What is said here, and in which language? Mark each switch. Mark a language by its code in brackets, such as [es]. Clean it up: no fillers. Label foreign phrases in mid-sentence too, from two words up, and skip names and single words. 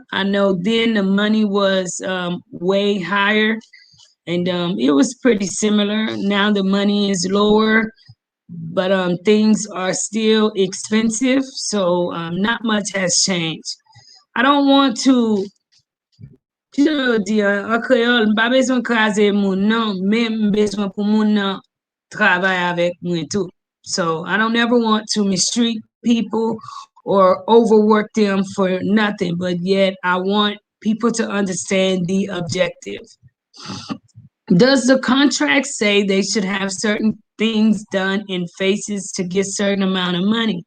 [en] I know then the money was way higher, and it was pretty similar. Now the money is lower, but things are still expensive, so not much has changed. I don't want to, [ht] an kreol, m pa bezwen krasè moun nan, men m bezwen pou moun nan travay avèk mwen tou. [en] So I don't ever want to mistreat people or overwork them for nothing, but yet I want people to understand the objective. Does the contract say they should have certain things done in phases to get certain amount of money?